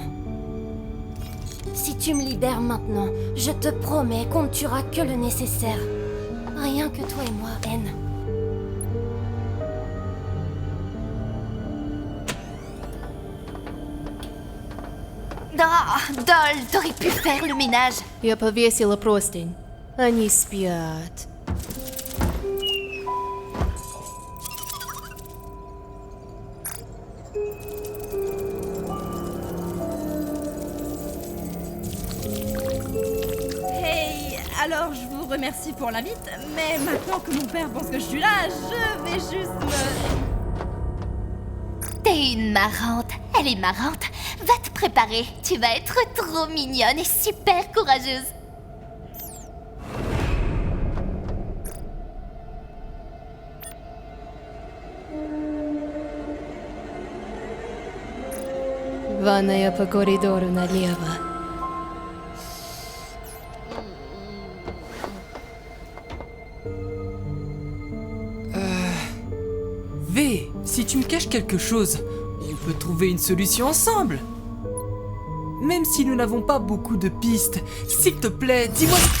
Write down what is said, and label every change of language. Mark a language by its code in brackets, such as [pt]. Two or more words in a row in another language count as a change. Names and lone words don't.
[fr] Si tu me libères maintenant, je te promets qu'on ne tuera que le nécessaire. Rien que toi et moi, N. Ah, Doll, t'aurais pu faire le ménage. [ru] Я повесила простынь. Они спят. [fr] hey, alors je vous remercie pour l'invite, mais maintenant que mon père pense que je suis là, je vais juste me... T'es une marrante, elle est marrante. Va te préparer, tu vas être trop mignonne et super courageuse. [ru] Ванная по коридору налево. [fr] V, si tu me caches quelque chose, on peut trouver une solution ensemble. Même si nous n'avons pas beaucoup de pistes, s'il te plaît, dis-moi...